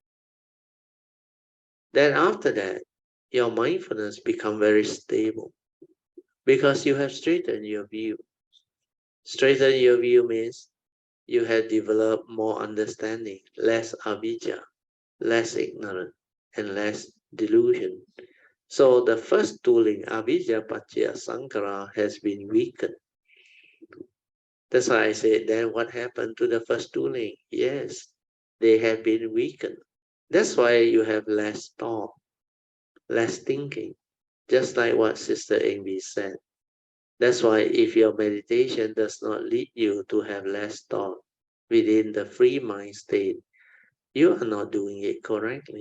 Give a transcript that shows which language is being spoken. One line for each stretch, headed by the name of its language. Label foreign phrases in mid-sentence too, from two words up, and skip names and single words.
English: Then after that, your mindfulness becomes very stable because you have straightened your view. Straighten your view means you have developed more understanding, less avijja, less ignorance, and less delusion. So the first tooling,
Pali: avijja paccaya sankara,
English: has been weakened. That's why I said, then what happened to the first tooling? Yes, they have been weakened. That's why you have less thought, less thinking, just like what Sister Amy said. That's why if your meditation does not lead you to have less thought within the free mind state, you are not doing it correctly.